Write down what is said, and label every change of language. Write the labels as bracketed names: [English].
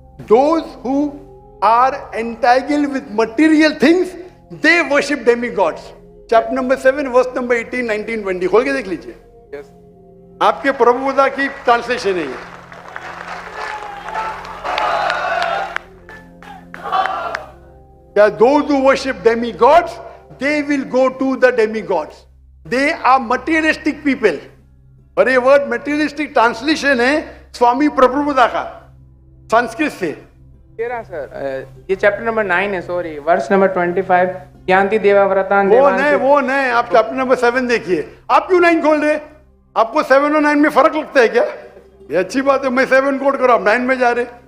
[English] Those who are entangled with material things, they worship demigods. Chapter number 7, verse number 18, 19, 20. [Hindi] खोल के देख लीजिए। [English] Yes. [Hindi] आपके प्रभुपादा की ट्रांसलेशन है ये। [English] क्या those who worship demigods, they will go to the demigods. They are materialistic people. [Hindi] और ये वर्ड materialistic ट्रांसलेशन है स्वामी प्रभुपादा का संस्कृत से। सर ये चैप्टर नंबर 9 है, सॉरी, वर्स नंबर 25, ज्ञानति देवाव्रतान। वो नहीं, आप चैप्टर नंबर 7 देखिए। आप क्यों 9 खोल रहे? आपको 7 और 9 में फर्क लगता है क्या? ये अच्छी बात है, मैं 7 कोट करो, आप 9 में जा रहे।